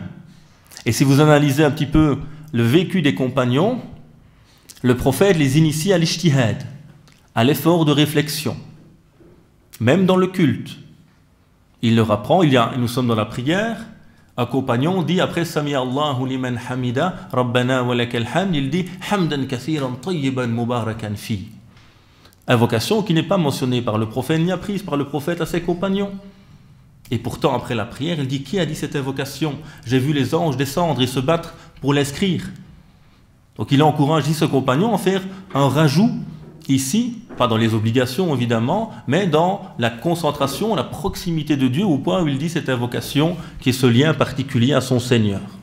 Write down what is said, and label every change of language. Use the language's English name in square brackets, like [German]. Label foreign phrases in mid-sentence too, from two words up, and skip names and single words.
[French] Et si vous analysez un petit peu le vécu des compagnons, le prophète les initie à l'ijtihad, à l'effort de réflexion. Même dans le culte, il leur apprend, nous sommes dans la prière, un compagnon dit après [Arabic] سمع الله لمن حمده، ربنا ولك الحمد, [French] il dit [Arabic] حمدا كثيرا طيبا مباركا فيه. [French] Invocation qui n'est pas mentionnée par le prophète, ni apprise par le prophète à ses compagnons. Et pourtant, après la prière, il dit qui a dit cette invocation? J'ai vu les anges descendre et se battre pour l'inscrire. Donc il encourage ce compagnon à faire un rajout ici, pas dans les obligations évidemment, mais dans la concentration, la proximité de Dieu, au point où il dit cette invocation qui est ce lien particulier à son Seigneur.